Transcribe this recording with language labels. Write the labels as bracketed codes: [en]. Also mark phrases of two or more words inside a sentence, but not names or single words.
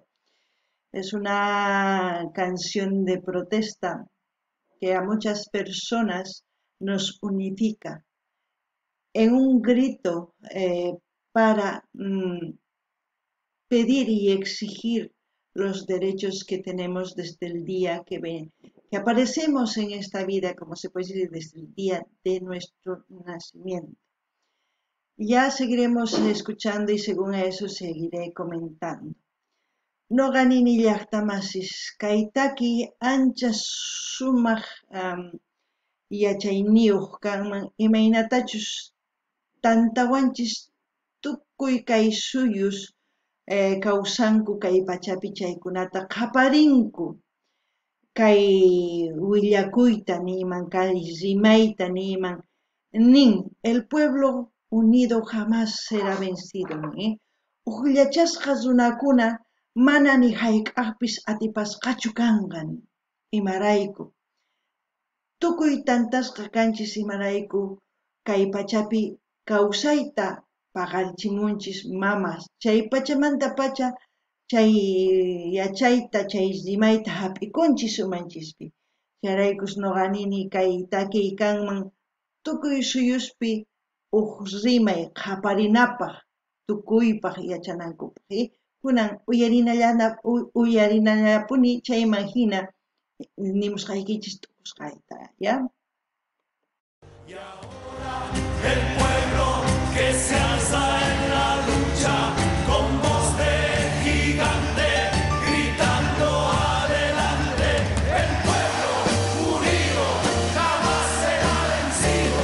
[es] Es una canción de protesta que a muchas personas nos unifica en un grito para pedir y exigir los derechos que tenemos desde el día que aparecemos en esta vida, como se puede decir, desde el día de nuestro nacimiento. Ya seguiremos escuchando y según eso seguiré comentando. [qu] No ganini llaqtamasis kaytaki ancha sumaq yachayniyuq kanman imaynatachus tantawanchis tukuy kay suyus kawsanku kay pachapi chaykunata qaparinku kay willakuyta niman, kay rimayta niman, nin, [es] el pueblo unido jamás será vencido, [qu] nin. Uqllachasqa runakuna mana ni hayk'aqpis atipasqachu kanqan, imarayku. Tukuy tantasqa kanchis imarayku kay pachapi kawsayta paqarichimunchis mamas, chay pachamanta pacha chay yachayta, chay rimayta hap'ikunchis umanchispi. Chayraykus nuqanini kay takiykanman tukuy suyuspi rimay qaparinapaq, tukuypaq yachanankupaq, kunan uyarinallapuni chayman hina nimusqaykichis tukusqayta, ¿ya? [es] El pueblo que se alza en la lucha con voz de gigante, gritando adelante. El pueblo unido jamás será vencido.